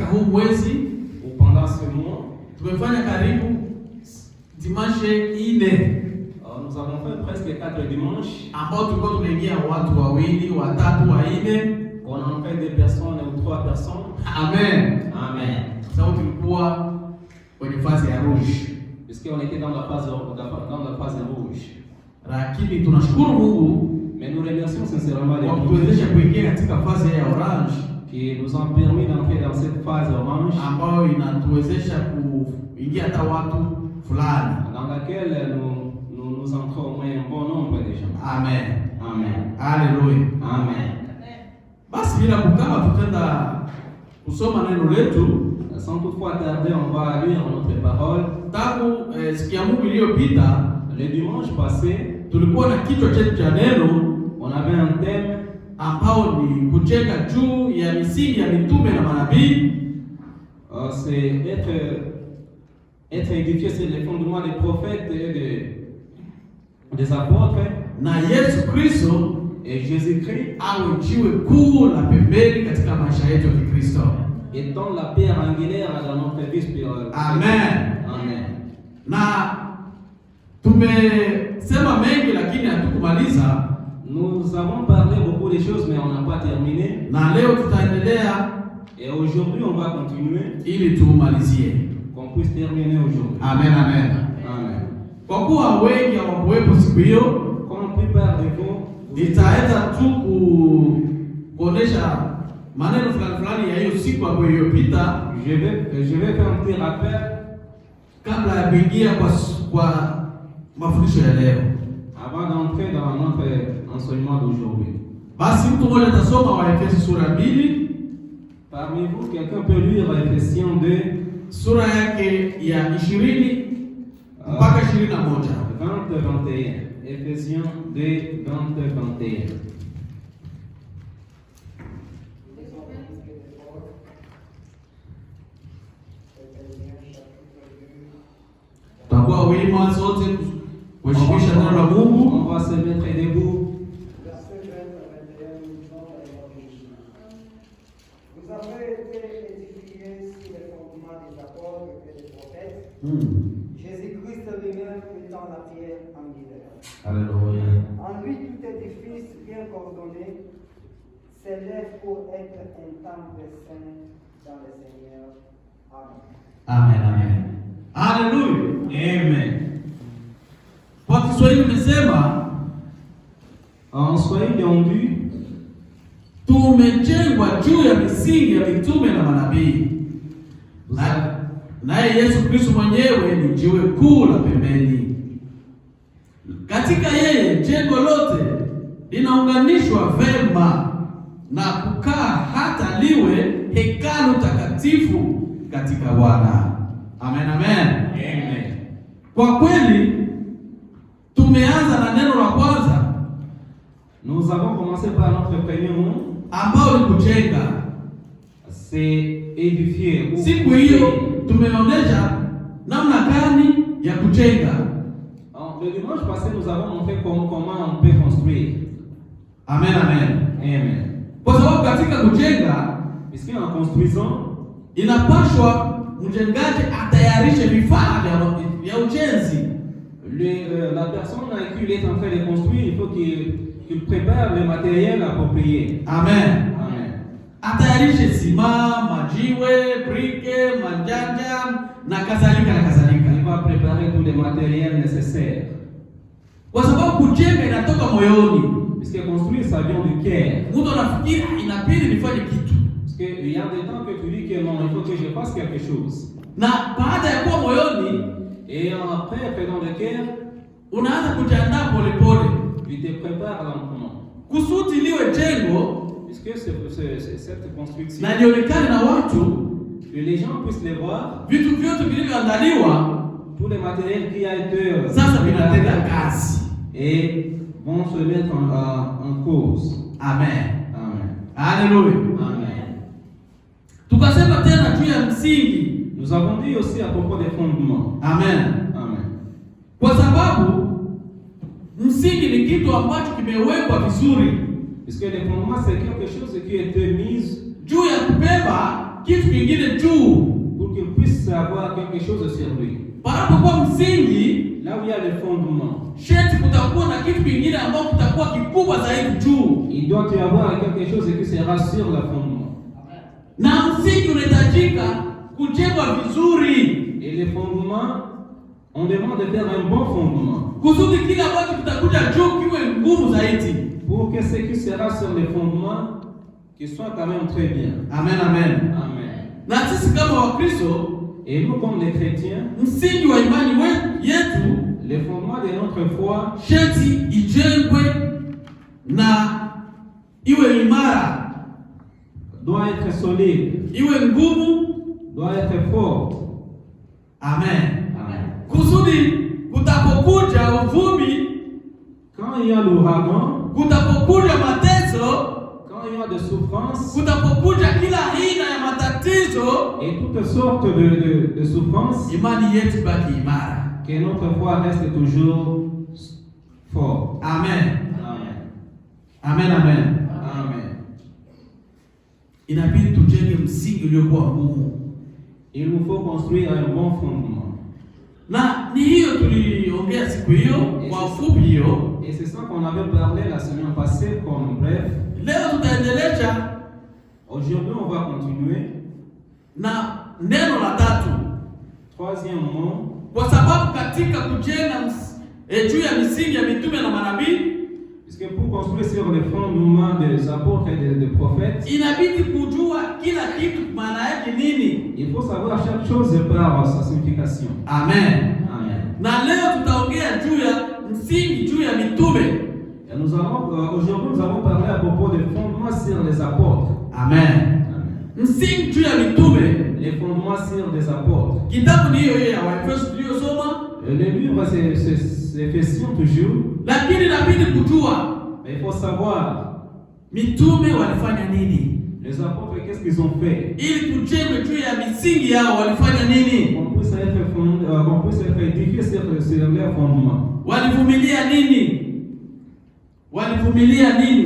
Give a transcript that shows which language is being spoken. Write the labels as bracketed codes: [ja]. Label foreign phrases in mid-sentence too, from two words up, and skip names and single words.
[sw] mwezi [fr] pendant ce mois, [sw] tumefanya karibu dimanche 4 [fr] nous avons fait presque 4 dimanches. [sw] ambao tulikuwa tunaingia watu wawili, watatu, wanne. [fr] On a fait 2 personnes ou 3 personnes. Amen. Amen. [sw] Sababu tulikuwa kwenye fasi ya rouge. [fr] Puisqu'on était dans la phase rouge. [sw] Lakini tunashukuru Mungu [fr] Mais nous remercions sincèrement les [sw] kwa kutuwezesha kuingia katika fasi ya orange [fr] qui nous ont permis d'entrer dans cette phase orange [sw] ambayo inatuwezesha kuingia hata watu fulani. [fr] dans laquelle nous entrons au moins un bon nombre de gens. Amen. Amen. Haleluya. Amen. [sw] Basi bila kukama tutaenda kusoma neno letu. [fr] Sans toutefois tarder, on va lire notre parole. [sw] Tangu siku ya Mungu iliyopita, [fr] Le dimanche passé, [sw] tulikuwa na kichwa chetu cha neno, [fr] on avait un thème [sw] ambao ni kujenga juu ya misingi ya mitume na manabii. [fr] C'est être édifié sur les fondements des prophètes et des apôtres. [sw] Na Yesu Kristo [fr] Et Jésus-Christ [sw] awe jiwe kuu la pembeni katika maisha yetu ya Kikristo. [fr] étant la pierre angulaire dans notre vie spirituelle. Amen. Amen. [sw] Na tumesema mengi lakini hatukumaliza. [fr] Nous avons parlé beaucoup de choses, mais on n'a pas terminé. [sw] Na leo tutaendelea [fr] Et aujourd'hui, on va continuer, [sw] ili tumalizie. [fr] qu'on puisse terminer aujourd'hui. Amen, amen. Amen. [sw] Kwa kuwa wengi hawakuwepo siku hiyo, [fr] Comme la plupart de vous, [sw] nitaenda tu kuonesha maneno fulani ya hiyo siku ambayo iliyopita, [fr] je vais faire un petit rappel [sw] kabla ya kuingia kwa mafundisho ya leo. [fr] avant d'entrer dans notre enseignement d'aujourd'hui. [sw] Basi mtu mmoja atasoma Waefeso sura 2. [fr] Parmi vous, quelqu'un peut lire Ephésiens 2, [sw] sura yake ya 20 mpaka 21. [fr] 20-21. Ephésiens 2, 20-21. [sw] Tutakuwa wima sote kuheshimisha neno la Mungu. [fr] On va se mettre debout. Vous avez été édifiés sur les fondements des apôtres et des prophètes, Jésus-Christ lui-même étant la pierre angulaire. Alléluia. En lui, tout édifice bien coordonné s'élève pour être un temple saint dans le Seigneur. Amen. [sw] Amen, amen. Haleluya. Amen. Kwa Kiswahili umesema [fr] En Swahili on dit [sw] tumejengwa juu ya misingi ya mitume na manabii. Naye Yesu Kristo mwenyewe ni jiwe kuu la pembeni. Katika yeye jengo lote linaunganishwa vema na kukaa hata liwe hekalu takatifu katika Bwana. Amen, amen. Amen. Kwa kweli tumeanza na neno la kwanza [fr] Nous avons commencé par notre premier mot, [sw] ambao ni kujenga. [fr] c'est édifier. [sw] Siku hiyo tumeonyesha namna gani ya kujenga. [fr] Le dimanche passé, nous avons montré comment on peut construire. Amen, amen. Amen. [sw] Kwa sababu katika kujenga, [fr] Puisqu'en construisant, [sw] inapaswa mjengaji atayarishe vifaa vya ujenzi. [fr] la personne à qui il est en train de construire, il faut qu'il prépare le matériel approprié. Amen. Amen. [sw] Atayarishe sima, majiwe, brike, manjanja na kadhalika na kadhalika. [fr] Il va préparer tous les matériels nécessaires. [sw] Kwa sababu kujenga inatoka moyoni. [fr] Puisque construire, ça vient du cœur. [sw] Mtu anafikiri inabidi nifanye kitu. [fr] Parce qu'il y a des temps que tu dis que non, il faut que je fasse quelque chose. [sw] Na baada ya kuwa moyoni, [fr] Et après, dans le cœur, [sw] unaanza kujiandaa polepole. [fr] tu te prépares lentement. [sw] Kusudi liwe jengo [fr] Puisque cette construction, [sw] na lionekane na watu, [fr] que les gens puissent les voir, [sw] vitu vyote vilivyoandaliwa [fr] tous les matériels qui a été [sw] sasa vinatenda kazi. [fr] et vont se mettre en cause. Amen. Amen. Haleluya. Amen. [sw] Tukasema tena juu ya msingi. [fr] Nous avons dit aussi à propos des fondements. Amen. Amen. [sw] Kwa sababu msingi ni kitu ambacho kimewekwa vizuri [fr] Puisque les fondements, c'est quelque chose qui a été mis [sw] juu ya kubeba kitu kingine juu. [fr] pour qu'il puisse avoir quelque chose sur lui. [sw] Panapokuwa msingi, [fr] Là où il y a le fondement, [sw] sheti kutakuwa na kitu kingine ambacho kitakuwa kikubwa zaidi juu. [fr] il doit y avoir quelque chose qui sera sur le fondement. [sw] Na msingi unahitajika kujengwa vizuri, [fr] Et les fondements, on demande de faire un bon fondement [sw] kusudi kile ambacho kitakuja juu kiwe ngumu zaidi. [fr] pour que ce qui sera sur les fondements qui soit quand même très bien. Amen, amen. Amen. [sw] Na sisi kama Wakristo, [fr] Et nous, comme les chrétiens, [sw] msingi wa imani yetu [fr] les fondements de notre foi [sw] sheti ijengwe na iwe imara, [fr] doit être solide, [sw] iwe ngumu. [fr] doit être fort. Amen. Amen. Kusudi kutapokuja uvumi, Quand il y a l'ouragan, kutapokuja mateso, quand il y a des souffrances kutapokuja kila aina ya matatizo, et toutes sortes de souffrances, imani yetu baki imara. que notre foi reste toujours forte. Amen. Amen. Amen, amen. Amen. [sw] Inabidi tujenge msingi uliokuwa ngumu, [fr] Il nous faut construire un bon fondement. [sw] na ni hiyo tuliongea siku hiyo kwa ufupi hiyo. [fr] Et c'est ça qu'on avait parlé la semaine passée comme bref. [sw] Leo tutaendelea [fr] Aujourd'hui, on va continuer. [sw] na neno la tatu, [fr] Troisième mot, [sw] kwa sababu katika kujenga juu ya misingi ya mitume na manabii, [fr] puisque pour construire sur les fondements des apôtres et des prophètes, [sw] inabidi kujua kila kitu maana yake nini. [fr] il faut savoir chaque chose par sa signification. Amen. Amen. [sw] Na leo tutaongea juu ya msingi juu ya mitume. [fr] Et nous allons, aujourd'hui, nous allons parler à propos des fondements sur les apôtres. Amen. Amen. [sw] Msingi juu ya mitume, [fr] Les fondements sur les apôtres. [sw] kitabu ni hiyo hiyo ya Waefeso tuliyosoma, [fr] Le livre, c'est Éphésiens toujours. [sw] lakini inabidi kujua [fr] Mais il faut savoir, [sw] mitume walifanya nini, [fr] les apôtres, qu'est-ce qu'ils ont fait? [sw] ili tujenge juu ya misingi yao walifanya nini, [fr] Qu'on puisse être édifié sur leurs fondements. [sw] walivumilia nini, walivumilia nini.